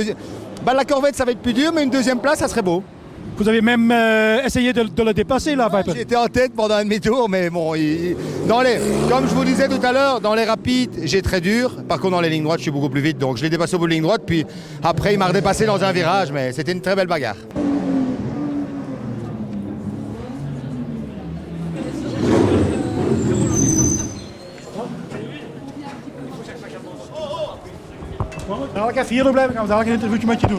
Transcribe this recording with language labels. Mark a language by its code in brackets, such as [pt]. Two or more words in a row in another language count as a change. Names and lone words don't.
[fr] La Corvette, ça va être plus dur, mais une deuxième place, ça serait beau. Vous avez même essayé de le dépasser, la Viper. J'étais en tête pendant un demi-tour, mais bon, comme je vous disais tout à l'heure, dans les rapides, j'ai très dur. Par contre, dans les lignes droites, je suis beaucoup plus vite. Donc, je l'ai dépassé au bout de ligne droite. Puis après, il m'a redépassé dans un virage, mais c'était une très belle bagarre. [nl] Dadelijk even hierop blijven, gaan we dadelijk een interviewtje met je doen.